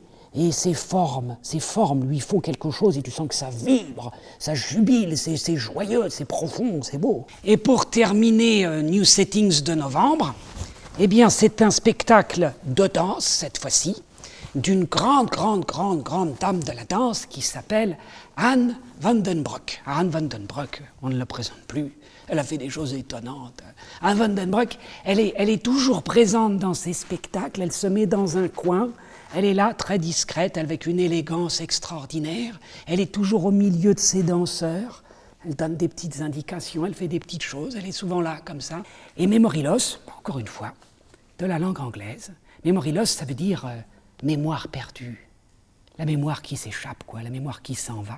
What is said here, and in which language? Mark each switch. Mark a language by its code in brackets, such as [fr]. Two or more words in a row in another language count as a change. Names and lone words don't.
[fr] Et ces formes, lui, font quelque chose et tu sens que ça vibre, ça jubile, c'est joyeux, c'est profond, c'est beau. Et pour terminer New Settings de novembre, eh bien, c'est un spectacle de danse, cette fois-ci, d'une grande dame de la danse qui s'appelle Anne van den Broek. Anne van den Broek, on ne la présente plus, elle a fait des choses étonnantes. Anne van den Broek, elle est toujours présente dans ses spectacles, elle se met dans un coin, elle est là, très discrète, avec une élégance extraordinaire, elle est toujours au milieu de ses danseurs, elle donne des petites indications, elle fait des petites choses, elle est souvent là, comme ça. Et Mémorilos, encore une fois, de la langue anglaise, Mémorilos, ça veut dire mémoire perdue, la mémoire qui s'échappe, quoi, la mémoire qui s'en va.